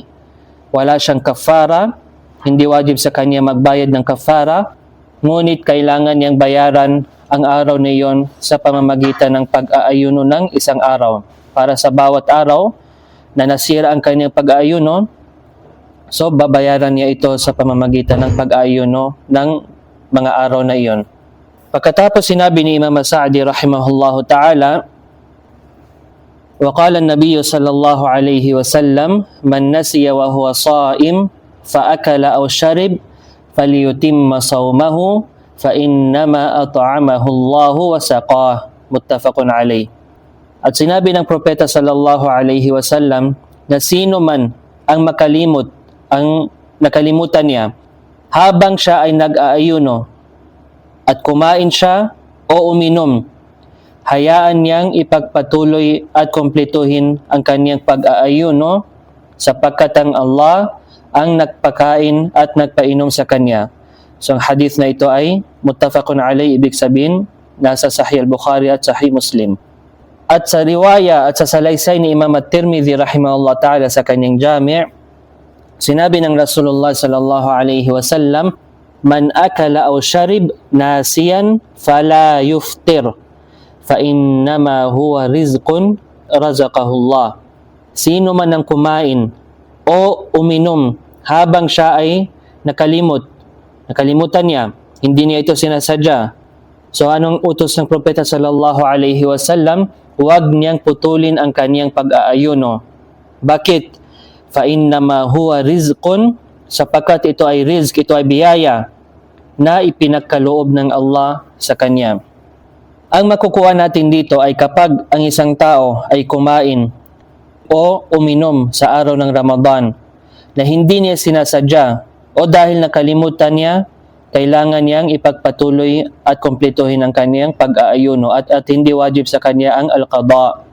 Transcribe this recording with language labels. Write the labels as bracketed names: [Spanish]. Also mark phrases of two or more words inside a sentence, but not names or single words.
[Filipino] Wala siyang kafara, hindi wajib sa kanya magbayad ng kafara, ngunit kailangan niyang bayaran ang araw na iyon sa pamamagitan ng pag-aayuno ng isang araw. Para sa bawat araw na nasira ang kanyang pag-aayuno, so babayaran niya ito sa pamamagitan ng pag-aayuno ng mga araw na iyon. Pagkatapos sinabi ni Imam Sa'di [Arabic] رحمه الله تعالى, وقال النبي صلى الله عليه وسلم من نسي وهو صائم فأكل أو شرب فليتم صومه فإنما أطعمه الله وسقاه متفق عليه. [Filipino] At sinabi ng propeta [Arabic] صلى الله عليه وسلم [Filipino] na sino man ang nakalimutan niya habang siya ay nag-aayuno at kumain siya o uminom, hayaan niyang ipagpatuloy at kumpletuhin ang kaniyang pag-aayuno sapagkat ang Allah ang nagpakain at nagpainom sa kanya. So ang hadith na ito ay [Arabic] متفق عليه, [Filipino] ibig sabihin nasa Sahih al-Bukhari at Sahih Muslim. At sa riwaya at sa salaysay ni Imam At-Tirmidhi [Arabic] رحمه الله تعالى [Filipino] sa kanyang jami', sinabi ng Rasulullah [Arabic] صلى الله عليه وسلم, "من أكل أو شرب ناسيا فلا يفطر فإنما هو رزق رزقه الله." [Filipino] Sino man ang kumain o uminom habang siya ay nakalimutan niya, hindi niya ito sinasadya. So anong utos ng propeta [Arabic] صلى الله عليه وسلم? [Filipino] Huwag niyang putulin ang kaniyang pag-aayuno. Bakit? [Arabic] فإنما هو رزق, [Filipino] sapagkat ito ay rizq, ito ay biyaya na ipinagkaloob ng Allah sa kanya. Ang makukuha natin dito ay kapag ang isang tao ay kumain o uminom sa araw ng Ramadan na hindi niya sinasadya o dahil nakalimutan niya, kailangan niyang ipagpatuloy at kumpletuhin ang kaniyang pag-aayuno at hindi wajib sa kanya ang al-qada.